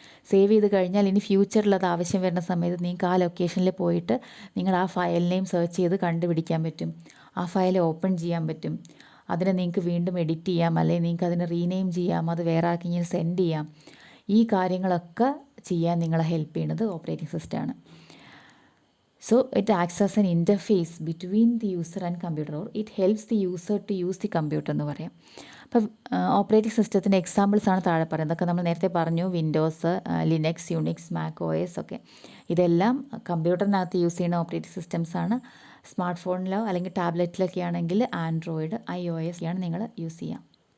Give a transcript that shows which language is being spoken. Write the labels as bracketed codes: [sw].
[ml] Save ചെയ്ത് കഴിഞ്ഞാൽ ഇനി ഫ്യൂച്ചറിൽ അത് ആവശ്യം വരുന്ന സമയത്ത് നിങ്ങൾക്ക് ആ ലൊക്കേഷനിൽ പോയിട്ട് നിങ്ങൾ ആ ഫയൽ നെയിം സെർച്ച് ചെയ്ത് കണ്ടുപിടിക്കാൻ പറ്റും. ആ ഫയൽ ഓപ്പൺ ചെയ്യാൻ പറ്റും. അതിനെ നിങ്ങൾക്ക് വീണ്ടും എഡിറ്റ് ചെയ്യാം, അല്ലെങ്കിൽ നിങ്ങൾക്ക് അതിനെ റീനെയിം ചെയ്യാം, അത് വേറെ ആർക്കെങ്കിലും സെൻഡ് ചെയ്യാം. ഈ കാര്യങ്ങളൊക്കെ ചെയ്യാൻ നിങ്ങളെ ഹെൽപ്പ് ചെയ്യുന്നത് ഓപ്പറേറ്റിംഗ് സിസ്റ്റമാണ്. [en] So it acts as an interface between the user and computer, or it helps the user to use the computer [ml] എന്ന് പറയാം. അപ്പം ഓപ്പറേറ്റിംഗ് സിസ്റ്റത്തിൻ്റെ എക്സാമ്പിൾസ് ആണ് താഴെ പറയുന്നത്. ഇതൊക്കെ നമ്മൾ നേരത്തെ പറഞ്ഞു, Windows, Linux, Unix, Mac OS ഒക്കെ. ഇതെല്ലാം കമ്പ്യൂട്ടറിനകത്ത് യൂസ് ചെയ്യുന്ന ഓപ്പറേറ്റിംഗ് സിസ്റ്റംസ് ആണ്. സ്മാർട്ട് ഫോണിലോ അല്ലെങ്കിൽ ടാബ്ലറ്റിലൊക്കെ ആണെങ്കിൽ ആൻഡ്രോയിഡ്, iOS ആണ് നിങ്ങൾ യൂസ് ചെയ്യുക.